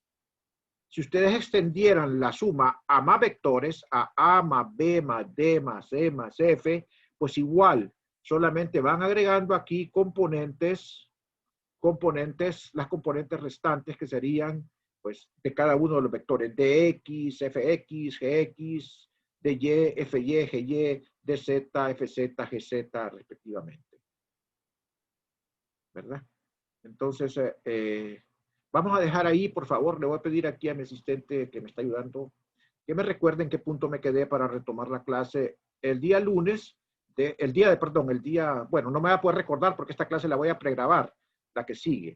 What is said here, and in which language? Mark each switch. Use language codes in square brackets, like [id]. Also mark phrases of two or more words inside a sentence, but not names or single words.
[es] Si ustedes extendieran la suma a más vectores, a más B más D más E más F, pues igual, solamente van agregando aquí las componentes restantes que serían pues de cada uno de los vectores, dx, fx, gx, dy, fy, gy, dz, fz, gz respectivamente. ¿Verdad? Entonces, vamos a dejar ahí, por favor, le voy a pedir aquí a mi asistente que me está ayudando, que me recuerde en qué punto me quedé para retomar la clase el día lunes, bueno, no me voy a poder recordar porque esta clase la voy a pregrabar, la que sigue.